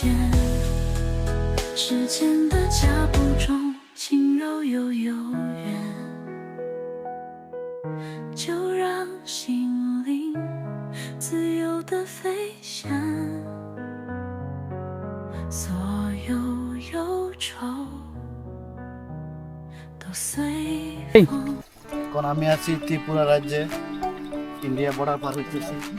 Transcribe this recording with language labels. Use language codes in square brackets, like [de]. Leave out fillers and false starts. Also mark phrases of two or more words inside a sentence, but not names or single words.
[zh] 时间的脚步中，轻柔又悠远，就让心灵自由地飞翔。所有忧愁都随风。 [bn] এখন আমি আছি ত্রিপুরা রাজ্যে, ইন্ডিয়া বর্ডার পার হইতেছি।